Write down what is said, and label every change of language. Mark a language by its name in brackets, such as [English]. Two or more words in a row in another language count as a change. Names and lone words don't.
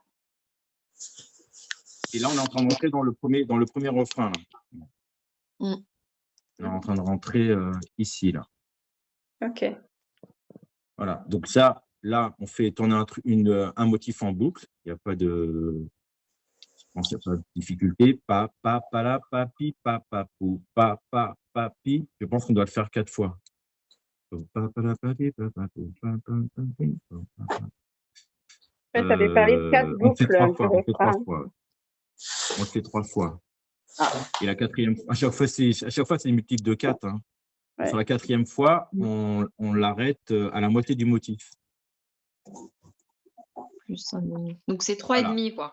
[French] Et là, on est en train de rentrer dans le premier refrain. Là. On est en train de rentrer ici, là. Ok. Voilà. Donc ça, là, on fait tourner un motif en boucle. Il n'y a pas de... Je pense qu'il n'y a pas de difficulté. Pa, pa, pa, la, pa, pi, pa, pa, pou, pa, pa, pa, pi. Je pense qu'on doit le faire 4 fois. Pa, pa, la, pa, pi, pa, pa, pou, pa, pa, pa, pi, pa, pa, pa. Ça fait parler de 4 On fait 3 boucles. fois. On le fait 3 fois. Et la quatrième fois, à chaque fois, c'est des multiples de 4. Hein. Ouais. Sur la quatrième fois, on l'arrête à la moitié du motif. Plus un... Donc, c'est 3,5, quoi.